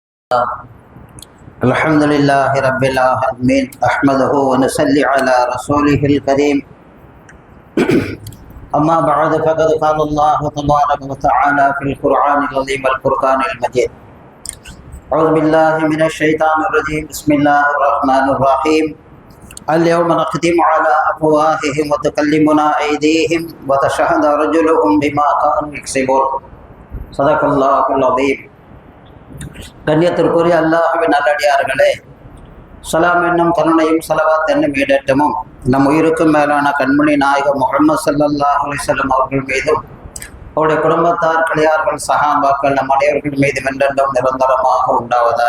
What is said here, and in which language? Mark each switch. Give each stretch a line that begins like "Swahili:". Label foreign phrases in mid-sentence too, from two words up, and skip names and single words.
Arabic: الحمد لله رب العالمين أحمده ونصلي على رسوله الكريم أما بعد فقد قال الله تبارك وتعالى في القرآن العظيم والفرقان المجيد أعوذ بالله من الشيطان الرجيم بسم الله الرحمن الرحيم اليوم نختم على أفواههم وتكلمنا أيديهم وتشهد رجلهم بما كانوا يكسبون صدق الله العظيم.
Tamil: கண்ணியத்திற்குரிய அல்லாஹ்வின் நல்லடியார்களே, ஸலாம் என்னும் கருணையும் ஸலவாத் என்னும் ஈடேற்றமும் நம் உயிருக்கும் மேலான கண்மணி நாயகம் முஹம்மது
Arabic: صلى الله عليه وسلم
Tamil: அவர்கள் மீதும் அவருடைய குடும்பத்தார், கிளையார்கள், சஹாபாக்கள் நம் அனைவர்கள் மீதும் என்றென்றும் நிரந்தரமாக உண்டாவதாக.